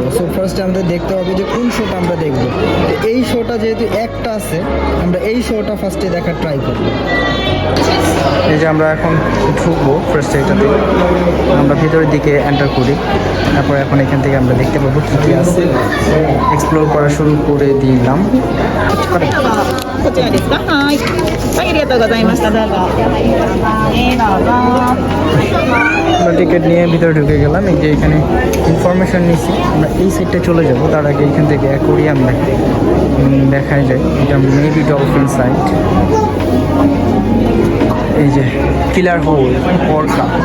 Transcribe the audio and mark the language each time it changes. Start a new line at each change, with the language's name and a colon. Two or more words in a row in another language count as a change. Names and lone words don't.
Bangla: সো ফার্স্টে আমাদের দেখতে হবে যে কোন শোটা আমরা দেখবো। এই শোটা যেহেতু একটা আছে, আমরা এই শোটা ফার্স্টে দেখার ট্রাই করবো। এই যে আমরা এখন ঢুকবো ফার্স্টে এটাতে, আমরা ভিতরের দিকে এন্টার করি। তারপর এখন এখান থেকে আমরা দেখতে পাবো কী কী আছে। এক্সপ্লোর করা শুরু করে দিলাম।
Japanese: こちらですか。はい。はい、ありがとうございました。どうぞ。どうぞ。
Bangla: আমরা টিকিট নিয়ে ভিতরে ঢুকে গেলাম। এই যে এখানে ইনফরমেশন নিচ্ছি, আমরা এই সাইডটা চলে যাব। তার আগে এখান থেকে অ্যাকোরিয়াম দেখাই যায়। এটা মেবি ডলফিন সাইট। এই যে
English: killer whale,
Bangla: অর্কা।